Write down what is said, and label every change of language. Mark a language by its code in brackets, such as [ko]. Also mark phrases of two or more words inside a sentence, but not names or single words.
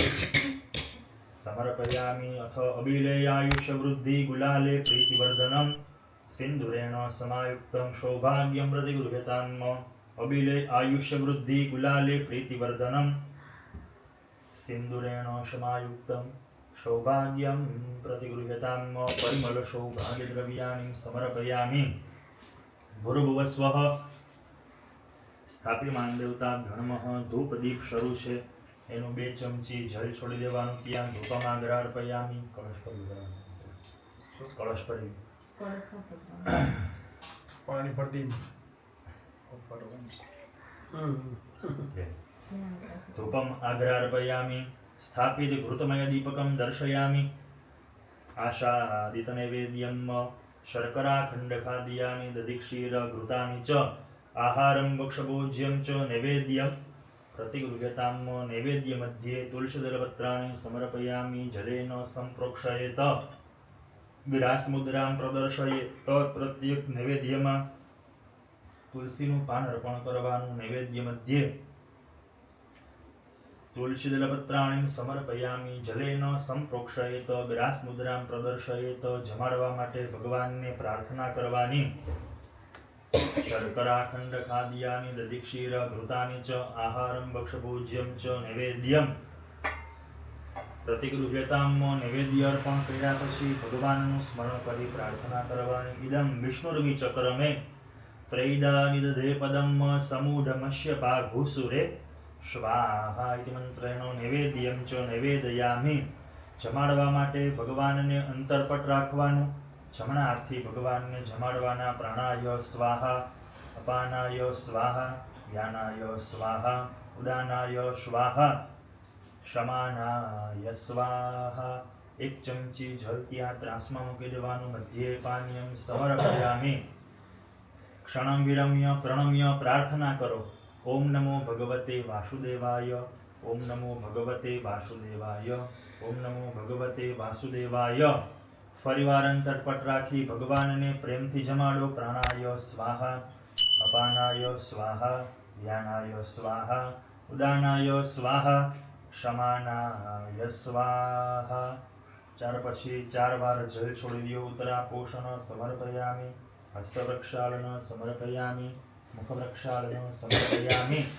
[sa] समर्पयामि अथ अबिलेयायुष वृद्धि गुलाले प्रीतिवर्धनम् सिंदूरेण समायुक्तं सौभाग्यं प्रतिगृह्यताम् अबिले आयुष्य वृद्धि गुलाले प्रीतिवर्धनम् सिंदूरेण समायुक्तं सौभाग्यं प्रतिगृह्यताम् परिमल सौभाग्यद्रव्याणि समर्पयामि ભૂર્ભુવસ્વઃ સ્થાપ્યમાન દેવતાભ્યો નમઃ [gu] ધૂપ દીપ શરૂ છે એનું 2 ચમચી જળ છોડી દેવાનું ત્યાં ધૂપમાં અર્પયામિ કળશ પર કળશ પર પાણી ભરી [sa] ધૂપમ અર્પયામિ સ્થાપિત ઘૃતમય દીપકમ દર્શયામિ આશાદિત નૈવેદ્યમ शर्करा खंडखाद्यानि दधिक्षीर घृतानि च आहारं भक्षभोज्यं च नैवेद्यं प्रतिगृह्यतां नैवेद्य मध्ये तुलसीदलपत्राणि समर्पयामि जलेन संप्रोक्षयेत विरासमुद्रां प्रदर्शयेत [gu] પ્રત્યેક નૈવેદ્યમાં તુલસીનું પાન અર્પણ કરવાનું [sa] નૈવેદ્ય મધ્યે तुलसीदलपत्राणि समर्पयामि जलेन संप्रोक्षयेत विरासमुद्रां प्रदर्शयेत [gu] જમાડવા માટે ભગવાનને પ્રાર્થના કરવાની [sa] शर्करा खंडखाद्यानि दधिक्षीर घृतानि च आहारं भक्षभोज्यं च नैवेद्यं प्रतिगृह्यतां [gu] નૈવેદ્ય અર્પણ કર્યા પછી ભગવાનનું સ્મરણ કરી પ્રાર્થના કરવાની [sa] ઇદં વિષ્ણુર્વિચક્રમે ત્રૈદા નિદધે પદમ સમૂઢમસ્ય પાઘુસુરે સ્વાહા ઇતિ મંત્રેણ નૈવેદ્યં ચ નૈવેદયામિ [gu] જમાડવા માટે ભગવાનને અંતરપટ રાખવાનું જમણા હાથથી ભગવાનને જમાડવાના [sa] પ્રાણાય સ્વાહા અપાનાય સ્વાહા વ્યાનાય સ્વાહા ઉદાનાય સ્વાહા શમાનાય સ્વાહા [gu] 1 ચમચી જળ ત્યાં ત્રાસમાં મૂકી દેવાનું [sa] મધ્યે પાનીયમ સમર્પયામિ ક્ષણમ વિરમ્ય પ્રણમ્ય [gu] પ્રાર્થના કરો [sa] ओम नमो भगवते वासुदेवाय ओम नमो भगवते वासुदेवाय ओम नमो भगवते वासुदेवाय [gu] ફરીવાર અંતરપટ રાખી ભગવાનને પ્રેમથી જમાડો [sa] प्राणाय स्वाहा अपानाय स्वाहा व्यानाय स्वाहा उदानाय स्वाहा शमानाय स्वाहा [gu] 4 પછી 4 વાર જળ છોડી દો [sa] ઉત્તરા પોષણ સમર્પયામિ હસ્તપ્રક્ષાલન સમર્પયામિ मुखप्रक्षालनं समर्पयामि